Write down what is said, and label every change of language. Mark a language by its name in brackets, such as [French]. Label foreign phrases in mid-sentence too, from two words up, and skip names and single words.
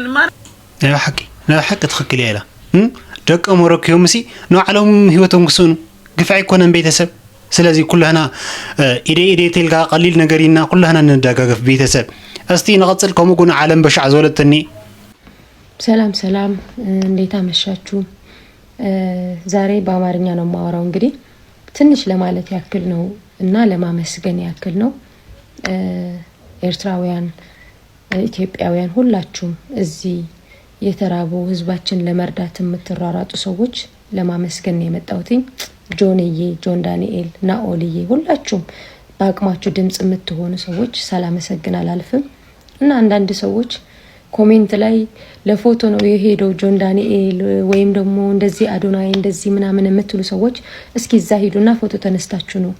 [Tigrinya] ያ حق ትኽክል ኢላ ደቀ ማረኪዮም ሲ ንባዕሎም ህይወቶም ክስኑ ግፍዕ ይኮነን ቤተሰብ ስለዚህ ኩላና ኢዴ ተልጋ ቀሊል ነገርና ኩላና እንደጋገፍ ቤተሰብ እስቲ ንቀጽል ከምጉን ዓለም በሻዕ ዘወለተኒ [Amharic] ሰላም እንዴት አመሻችሁ? ዛሬ በአማርኛ ነው የማወራው። እንግዲህ ትንሽ ለማለት ያክል ነው እና ለማመስገን ያክል ነው ኤርትራውያን ኢትዮጵያውያን ሁላችሁም እዚህ የተራቡ ህዝባችን ለመርዳት የምትራራጡ ሰዎች ለማመስገን የመጣሁትኝ ጆን ዳንኤል ናኦልዬ ሁላችሁም በአቅማችሁ ድምጽ የምትሆኑ ሰዎች ሳላመሰግን አላልፍም። እና አንዳንድ ሰዎች ኮሜንት ላይ ለፎቶ ነው የሄደው ጆን ዳንኤል ወይም ደግሞ እንደዚህ አዶናይ እንደዚህ ምናምን የምትሉ ሰዎች እስኪ እዛ ሂዱና ፎቶ ተነስታችሁ ነው